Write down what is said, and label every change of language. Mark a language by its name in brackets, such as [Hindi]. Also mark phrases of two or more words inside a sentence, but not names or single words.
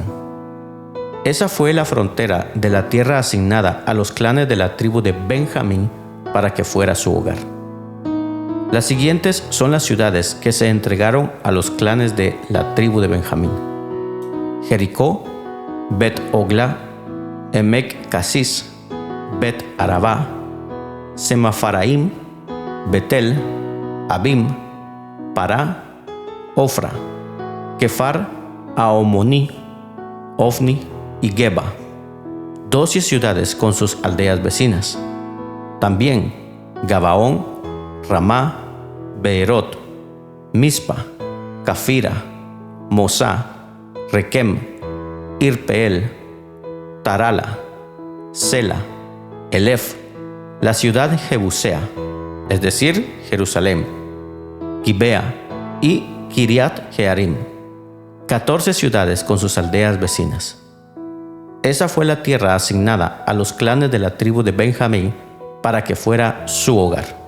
[Spanish] Esa fue la frontera de la tierra asignada a los clanes de la tribu de Benjamín para que fuera su hogar. Las siguientes son las ciudades que se entregaron a los clanes de la tribu de Benjamín: Jericó, Bet-Ogla, Emec-Casis, Bet-Arabá, Semafaraim, Betel, Abim, Pará, Ofra, Kefar, Aomoní, Ofni y Geba, 12 ciudades con sus aldeas vecinas. También Gabaón, Ramá, Beerot, Mispa, Cafira, Mosá, Requem, Irpeel, Tarala, Sela, Elef, la ciudad jebusea, es decir, Jerusalén, Gibea y Kiriat Jearim, 14 ciudades con sus aldeas vecinas. Esa fue la tierra asignada a los clanes de la tribu de Benjamín para que fuera su hogar.